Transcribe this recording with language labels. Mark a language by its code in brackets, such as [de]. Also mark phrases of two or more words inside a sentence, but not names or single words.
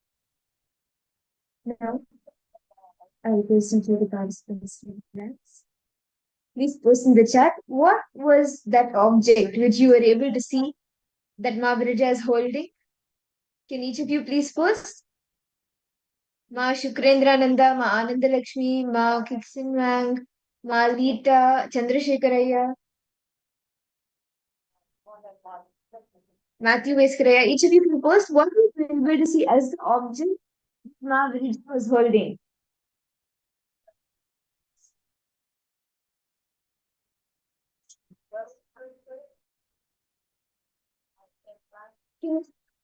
[en] Now, I will listen to the participants. Please post in the chat what was that object which you were able to see that Maharija is holding. Can each of you please post? Ma Shukrendrananda, Ma Anandalakshmi, Ma Kiksinwang, Ma Lita, Chandrasekharaya, Matthew Veskaraya. Each of you can post what you were able to see as the object Maharija was holding. Yes.